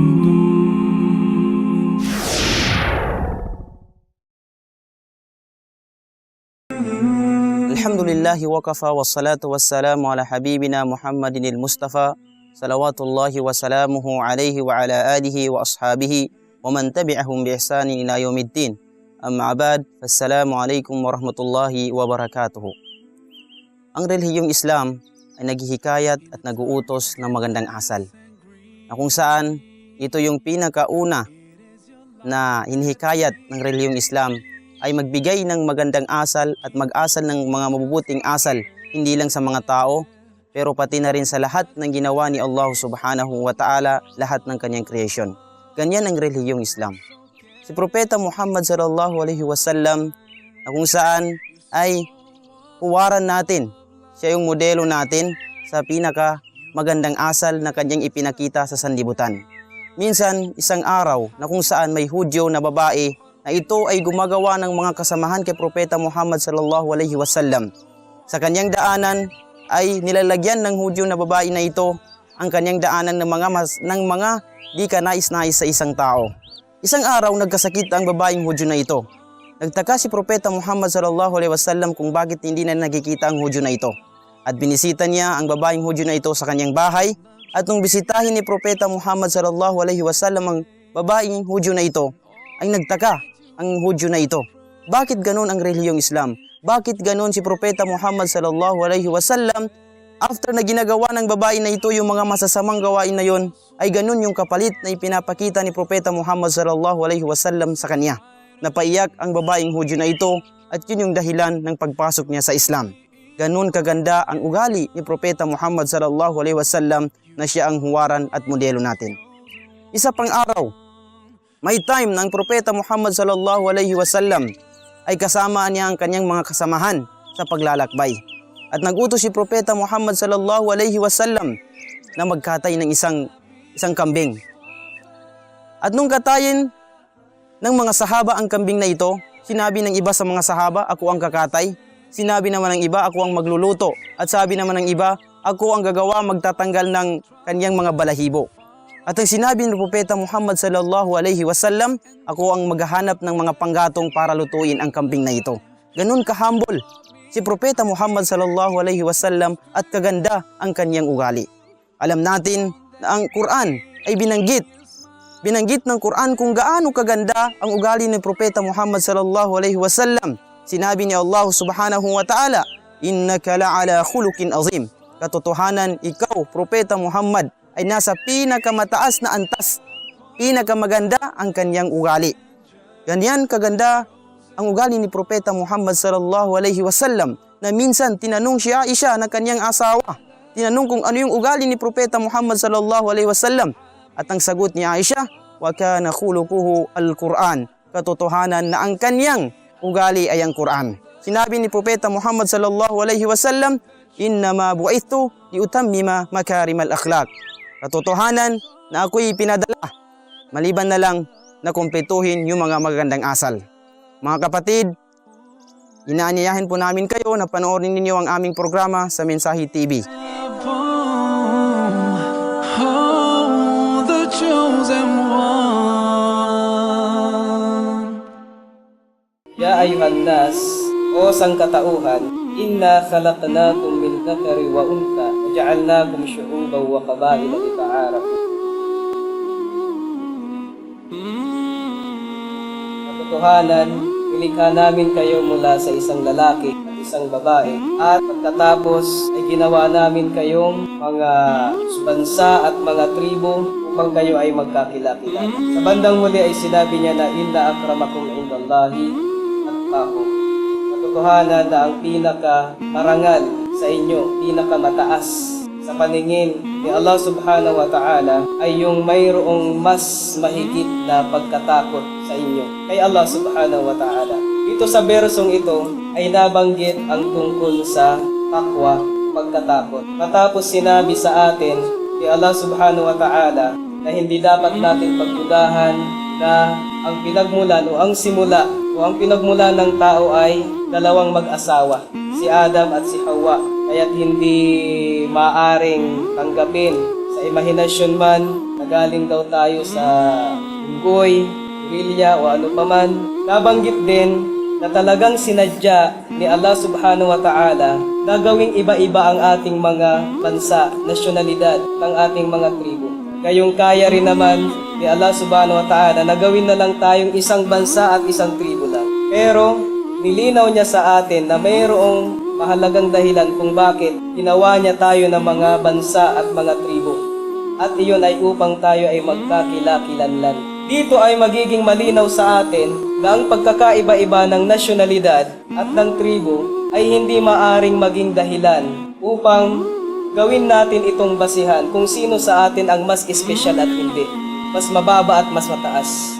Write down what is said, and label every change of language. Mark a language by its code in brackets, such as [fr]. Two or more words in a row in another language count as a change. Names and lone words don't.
[ar] الحمد لله وكفى والصلاة والسلام على حبيبنا محمد المصطفى صلوات الله وسلامه عليه وعلى آله وأصحابه ومن تبعهم بإحسان إلى يوم الدين. أما بعد، السلام عليكم ورحمة الله وبركاته. [tl] Ang relihiyong Islam ay naghihikayat at naguutos ng magandang asal, na kung saan ito yung pinakauna na hinihikayat ng relihiyong Islam ay magbigay ng magandang asal at mag-asal ng mga mabubuting asal, hindi lang sa mga tao, pero pati na rin sa lahat ng ginawa ni Allah [ar] سبحانه وتعالى, [tl] lahat ng kanyang creation. Ganyan ang relihiyong Islam. Si Propeta Muhammad [ar] صلى الله عليه وسلم, [tl] na kung saan ay huwaran natin, siya yung modelo natin sa pinaka magandang asal na kanyang ipinakita sa sanlibutan. Minsan, isang araw na kung saan may Hudyo na babae na ito ay gumagawa ng mga kasamahan kay Propeta Muhammad [ar] صلى الله عليه وسلم. [tl] Sa kanyang daanan ay nilalagyan ng Hudyo na babae na ito ang kanyang daanan ng mga di kanais-nais sa isang tao. Isang araw nagkasakit ang babaeng Hudyo na ito. Nagtaka si Propeta Muhammad [ar] صلى الله عليه وسلم [tl] kung bakit hindi na nakikita ang Hudyo na ito. At binisita niya ang babaeng Hudyo na ito sa kanyang bahay, at nung bisitahin ni Propeta Muhammad [ar] صلى الله عليه وسلم [tl] ang babaeng Hudyo na ito, ay nagtaka ang Hudyo na ito. Bakit ganon ang relihiyong Islam? Bakit ganon si Propeta Muhammad [ar] صلى الله عليه وسلم? [tl] After na ginagawa ng babae na ito yung mga masasamang gawain na yon, ay ganon yung kapalit na ipinapakita ni Propeta Muhammad [ar] صلى الله عليه وسلم [tl] sa kanya. Napaiyak ang babaeng Hudyo na ito, at yun yung dahilan ng pagpasok niya sa Islam. Ganon kaganda ang ugali ni Propeta Muhammad [ar] صلى الله عليه وسلم [tl] na siya ang huwaran at modelo natin. Isa pang araw, may time na ang Propeta Muhammad [ar] صلى الله عليه وسلم [tl] ay kasama niya ang kanyang mga kasamahan sa paglalakbay. At nagutos si Propeta Muhammad [ar] صلى الله عليه وسلم [tl] na magkatay ng isang kambing. At nung katayin ng mga sahaba ang kambing na ito, sinabi ng iba sa mga sahaba, ako ang kakatay. Sinabi naman ng iba, ako ang magluluto. At sabi naman ng iba, ako ang gagawa magtatanggal ng kanyang mga balahibo. At ang sinabi ng Propeta Muhammad [ar] صلى الله عليه وسلم, [tl] ako ang maghahanap ng mga panggatong para lutuin ang kambing na ito. Ganun ka-humble si Propeta Muhammad [ar] صلى الله عليه وسلم [tl] at kaganda ang kanyang ugali. Alam natin na ang Quran ay binanggit ng Quran kung gaano kaganda ang ugali ni Propeta Muhammad [ar] صلى الله عليه وسلم. [tl] Sinabi ni [ar] Allah سبحانه وتعالى إنك لعلى خلق عظيم. [tl] Katotohanan, ikaw, Propeta Muhammad, ay nasa pinakamataas na antas, pinakamaganda ang kanyang ugali. Ganyan kaganda ang ugali ni Propeta Muhammad [ar] صلى الله عليه وسلم [tl] na minsan tinanong si Aisha na kanyang asawa. Tinanong kung ano yung ugali ni Propeta Muhammad [ar] صلى الله عليه وسلم. [tl] At ang sagot ni Aisha, [ar] وكان خلقه القرآن. [tl] Katotohanan na ang kanyang ugali ay ang Quran. Sinabi ni Propeta Muhammad [ar] صلى الله عليه وسلم إنما بعثت لأتمم مكارم الأخلاق. [tl] Katotohanan na ako'y pinadala, maliban na lang na kumpletuhin yung mga magandang asal. Mga kapatid, inaanyayahan po namin kayo na panoorin ninyo ang aming programa sa Mensahe TV. [ar] يا أيها الناس, [tl] o sangkatauhan, [ar] إنا خلقناكم من ذكر وأنثى وجعلناكم شعوبا وقبائل لتعارفوا. [tl] Katotohanan, nilikha namin kayo mula sa isang lalaki at isang babae, at pagkatapos ay ginawa namin kayong mga bansa at mga tribo upang kayo ay magkakilala. Sa bandang huli ay sinabi niya na [ar] إن أكرمكم عند الله أتقاكم. [tl] Katotohanan na ang pinaka-marangal sa inyo, pinaka-mataas sa paningin ni Allah [ar] سبحانه وتعالى [tl] ay yung mayroong mas mahigit na pagkatakot sa inyo kay Allah [ar] سبحانه وتعالى. [tl] Dito sa bersong ito ay nabanggit ang tungkol sa takwa, pagkatakot. Matapos sinabi sa atin ni Allah [ar] سبحانه وتعالى [tl] na hindi dapat natin pagdudahan na ang pinagmulan o ang simula o ang pinagmulan ng tao ay dalawang mag-asawa, si Adam at si Hawa. Kaya't hindi maaring tanggapin sa sa imahinasyon man, nagaling daw tayo sa unggoy, gorilya o ano paman. Nabanggit din na talagang sinadya ni Allah [ar] سبحانه وتعالى [tl] na gawing iba-iba ang ating mga bansa, nasyonalidad ng ating mga tribo. Gayong kaya rin naman ni Allah [ar] سبحانه وتعالى [tl] na gawin na lang tayong isang bansa at isang tribo lang. Pero nilinaw niya sa atin na mayroong mahalagang dahilan kung bakit ginawa niya tayo ng mga bansa at mga tribo. At iyon ay upang tayo ay magkakilakilanlan. Dito ay magiging malinaw sa atin na ang pagkakaiba-iba ng nasyonalidad at ng tribo ay hindi maaring maging dahilan upang gawin natin itong basihan kung sino sa atin ang mas espesyal at hindi, mas mababa at mas mataas.